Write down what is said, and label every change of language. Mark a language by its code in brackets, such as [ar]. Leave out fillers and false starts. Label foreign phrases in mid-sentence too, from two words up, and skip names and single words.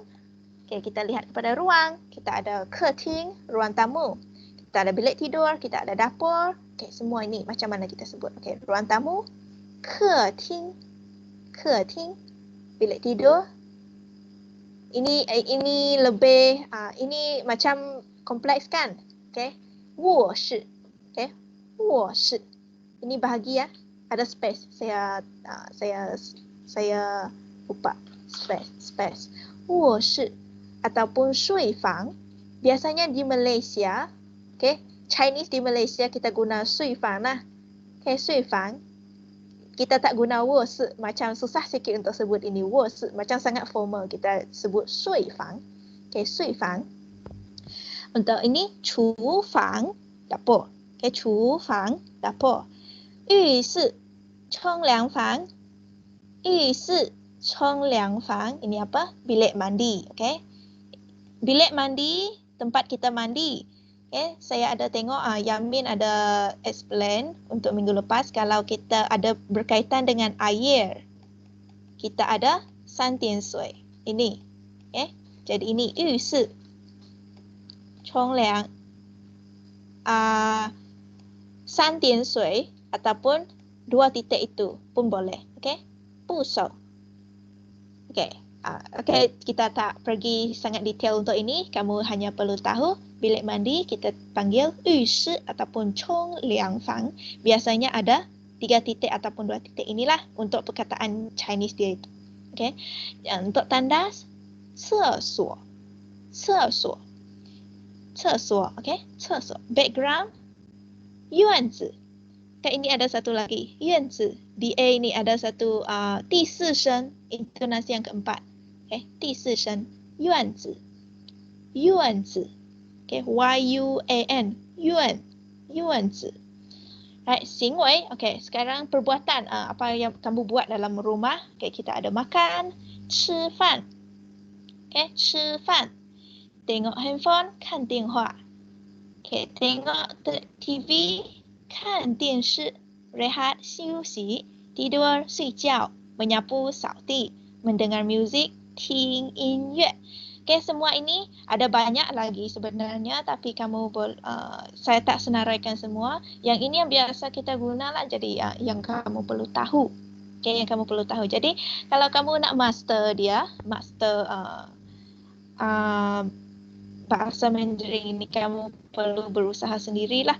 [ms] Okay, kita lihat kepada ruang. Kita ada keting, ruang tamu. Kita ada bilik tidur, kita ada dapur. Okay, semua ini macam mana kita sebut. Okay, ruang tamu, keting, bilik tidur. Ini lebih, ini macam kompleks kan. [zh] Okay, 卧室. Okay, 卧室. [ms] Ini bahagi ya, ada space. Saya lupa space. [zh] 卧室 ataupun 睡房. [ms] Biasanya di Malaysia, okay, Chinese di Malaysia kita guna 睡房 lah. [zh] Okay, 睡房. [ms] Kita tak guna 卧室, macam susah sikit untuk sebut ini 卧室, macam sangat formal kita sebut 睡房. [zh] Okay, 睡房. [ms] Untuk ini 厨房, dapur. [zh] Okay, 厨房, dapur. 浴室, 冲凉房. 浴室, 冲凉房. [ms] Ini apa? Bilik mandi. Okay. Bilik mandi, tempat kita mandi. Okay. Saya ada tengok, Yamin ada explain untuk minggu lepas. Kalau kita ada berkaitan dengan air, kita ada 三点水. Ini. Okay. Jadi ini 浴室, 冲凉. 三点水 ataupun 2 titik itu pun boleh. [zh] Okay. 部首. [ms] Okay. Okay, kita tak pergi sangat detail untuk ini. Kamu hanya perlu tahu bilik mandi kita panggil 浴室 ataupun 冲凉房. Biasanya ada 3 titik ataupun 2 titik. Inilah untuk perkataan Chinese dia itu. Okay. Untuk tandas, [zh] 厕所. 厕所. 厕所. Okay. 厕所. Background, 院子. [ms] Okay, ini ada satu lagi. [zh] 院子. [ms] Di A ini ada satu 第四声 intonasi yang keempat. [zh] Okay, 第四声 yuan zi. Yuan zi. Okay, Y-U-A-N. Yuan zi. Right, 行为. [ms] Okay, sekarang perbuatan. Apa yang kamu buat dalam rumah. Okay, kita ada makan. [zh] 吃饭. Okay, 吃饭. [ms] Tengok handphone, [zh] 看电话. [ms] Okay, tengok TV, [zh] 看电视. [ms] Rehat, 休息. Tidur, 睡觉. Menyapu, 扫地. Mendengar muzik, [zh] 听音乐. [ms] Okay, semua ini ada banyak lagi sebenarnya, tapi saya tak senaraikan semua. Yang ini yang biasa kita gunalah, jadi yang kamu perlu tahu. Okay, yang kamu perlu tahu. Jadi kalau kamu nak master dia, bahasa Mandarin ini, kamu perlu berusaha sendirilah.